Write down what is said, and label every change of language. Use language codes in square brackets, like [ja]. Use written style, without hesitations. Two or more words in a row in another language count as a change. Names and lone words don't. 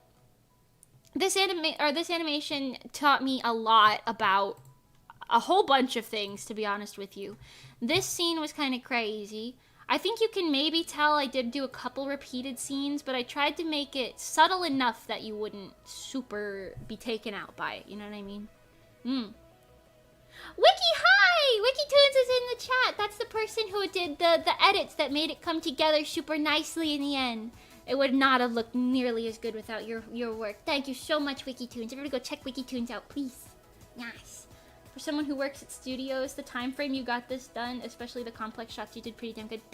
[en] This animation taught me a lot about a whole bunch of things, to be honest with you. This scene was kind of crazy. I think you can maybe tell I did do a couple repeated scenes, but I tried to make it subtle enough that you wouldn't super be taken out by it, you know what I mean? Wiki, hi! Hi! WikiTunes is in the chat. That's the person who did the edits that made it come together super nicely in the end. It would not have looked nearly as good without your work. Thank you so much, WikiTunes. Everybody go check WikiTunes out, please. Yes. For someone who works at studios, the time frame you got this done, especially the complex shots, you did pretty damn good.